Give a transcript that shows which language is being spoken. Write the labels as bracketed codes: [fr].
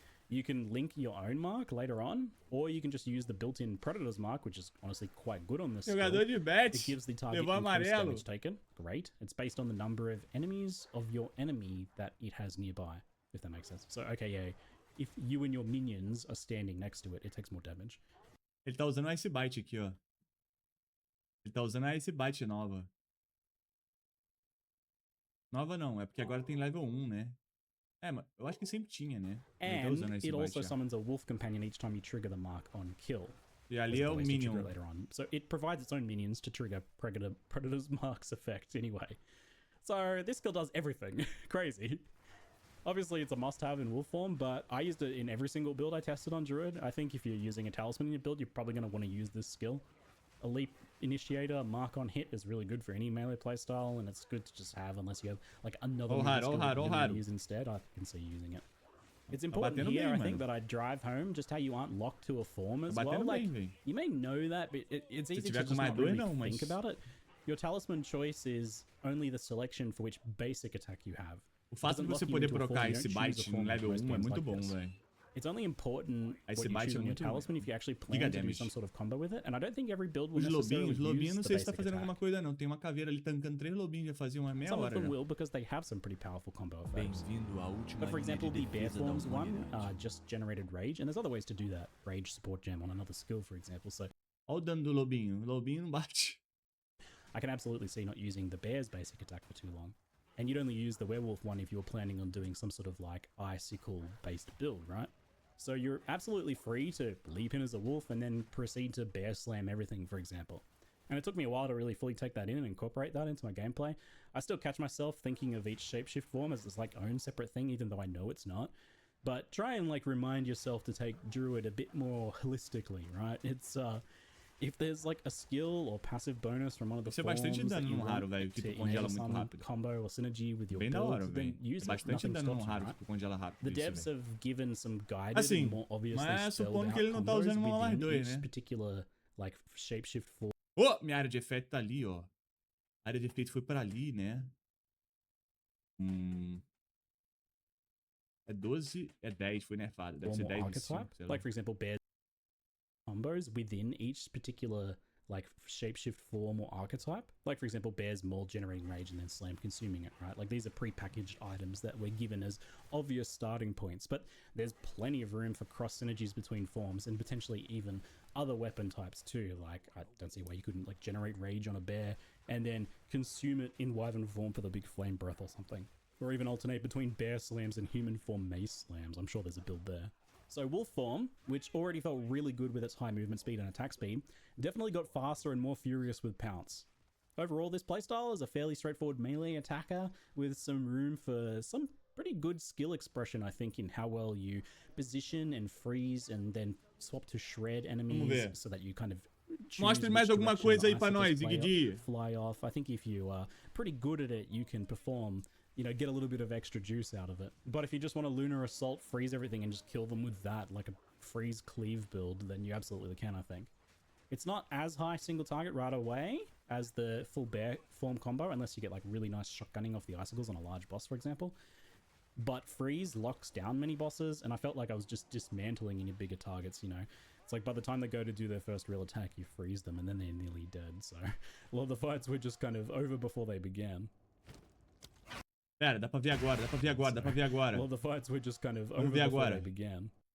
[en] You can link your own mark later on, or you can just use the built-in Predator's mark, which is honestly quite good on this skill. [pt] Jogador de bet. [en] It gives the target increased damage taken. Great. It's based on the number of enemies of your enemy that it has nearby, if that makes sense. So, okay, yeah, if you and your minions are standing next to it, it takes more damage. [pt] Ele tá usando a Ice Bite aqui, ó. Ele tá usando a Ice Bite nova. Nova não, é porque agora tem level 1, né? É, mas eu acho que sempre tinha, né? [en] And it also summons a wolf companion each time you trigger the mark on kill. [pt] E ali é o minion. [en] Later on. So it provides its own minions to trigger Predator's marks effect anyway. So this skill does everything. Crazy. Obviously it's a must-have in wolf form, but I used it in every single build I tested on Druid. I think if you're using a talisman in your build, you're probably going to want to use this skill. A leap initiator, mark on hit is really good for any melee playstyle, and it's good to just have unless you have like another skill that you use instead. I can see you using it. It's important here, I think, that I drive home just how you aren't locked to a form as well. Like, you may know that, but it's easy to just not really think about it. Your talisman choice is only the selection for which basic attack you have. [pt] O fato de você poder trocar esse bite no level 1 é muito bom, velho. [en] It's only important what you choose on your talisman if you actually plan to do some sort of combo with it, and I don't think every build will necessarily use the basic attack. [pt] Os lobinhos, não sei se tá fazendo alguma coisa não. Tem uma caveira ali tancando 3 lobinhos, já fazia uma meia hora. [en] Some of them will because they have some pretty powerful combo effects. But for example, the Bear Forms one just generated rage, and there's other ways to do that. Rage support gem on another skill, for example. So, [pt] olha o dano do lobinho. O lobinho não bate. [en] I can absolutely see not using the bear's basic attack for too long. And you'd only use the werewolf one if you were planning on doing some sort of like icicle based build, right? So you're absolutely free to leap in as a wolf and then proceed to bear slam everything, for example. And it took me a while to really fully take that in and incorporate that into my gameplay. I still catch myself thinking of each shapeshift form as this like own separate thing, even though I know it's not. But try and like remind yourself to take Druid a bit more holistically, right? It's if there's like a skill or passive bonus from one of the forms that you want to enable some combo or synergy with your build, then use it. Nothing stops you, right? The devs have given some guided and more obviously spelled out combos within each particular like shapeshift form. [pt] Oh, minha área de efeito tá ali, ó. A área de efeito foi pra ali, né? É 12, é 10, foi nerfado. Deve ser 10 archetype, [en] like for example, bears combos within each particular like shapeshift form or archetype. Like for example, bears maul generating rage and then slam consuming it, right? Like these are pre-packaged items that we're given as obvious starting points, but there's plenty of room for cross synergies between forms and potentially even other weapon types too. Like I don't see why you couldn't like generate rage on a bear and then consume it in wyvern form for the big flame breath or something. Or even alternate between bear slams and human form mace slams. I'm sure there's a build there. So wolf form, which already felt really good with its high movement speed and attack speed, definitely got faster and more furious with Pounce. Overall, this playstyle is a fairly straightforward melee attacker with some room for some pretty good skill expression, I think, in how well you position and freeze and then swap to shred enemies so that you kind of [pt] mostre mais alguma coisa aí pra nós, ZiggyD. [en] Fly off. I think if you are pretty good at it, you can perform, you know, get a little bit of extra juice out of it. But if you just want a Lunar Assault, freeze everything and just kill them with that, like a freeze cleave build, then you absolutely can, I think. It's not as high single target right away as the full bear form combo, unless you get like really nice shotgunning off the icicles on a large boss, for example. But freeze locks down many bosses, and I felt like I was just dismantling any bigger targets, you know. It's like by the time they go to do their first real attack, you freeze them and then they're nearly dead. So a lot of the fights were just kind of over before they began. [pt] Pera, dá pra ver agora, dá pra ver agora, dá pra ver agora. [en] Well, the fights were just kind of over before they began.